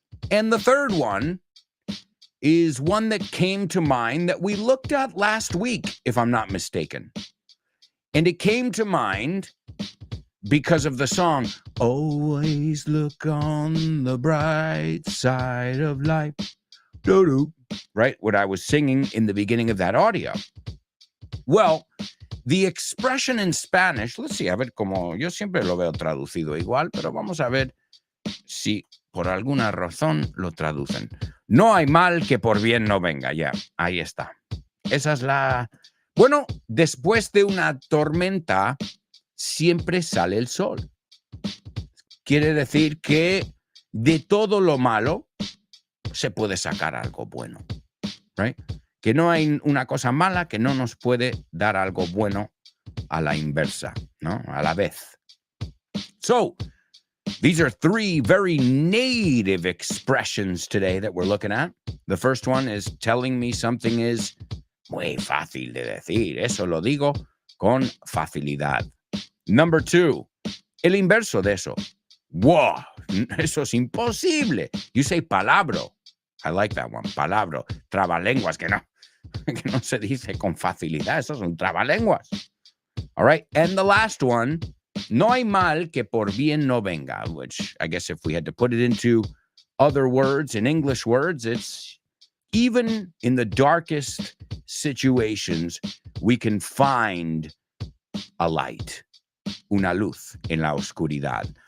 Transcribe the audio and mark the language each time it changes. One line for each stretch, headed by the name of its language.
English: And the third one is one that came to mind that we looked at last week, if I'm not mistaken. And it came to mind because of the song, Always Look on the Bright Side of Life. Doo-doo. Right? What I was singing in the beginning of that audio. Well, the expression in Spanish, let's see,
Spanish: a ver como yo siempre lo veo traducido igual, pero vamos a ver si por alguna razón lo traducen. No hay mal que por bien no venga. Ya, ahí está. Esa es la... Bueno, después de una tormenta siempre sale el sol. Quiere decir que de todo lo malo se puede sacar algo bueno,
English: right?
Spanish: Que no hay una cosa mala que no nos puede dar algo bueno a la inversa, ¿no? A la vez.
English: So, these are three very native expressions today that we're looking at. The first one is telling me something is
Spanish: muy fácil de decir. Eso lo digo con facilidad.
English: Number two,
Spanish: el inverso de eso.
English: Wow,
Spanish: eso es imposible.
English: You say palabro. I like that one. Palabro.
Spanish: Trabalenguas, que no se dice con facilidad. Eso es un trabalenguas.
English: All right. And the last one,
Spanish: no hay mal que por bien no venga,
English: which I guess if we had to put it into other words, in English words, it's even in the darkest situations, we can find a light,
Spanish: una luz en la oscuridad.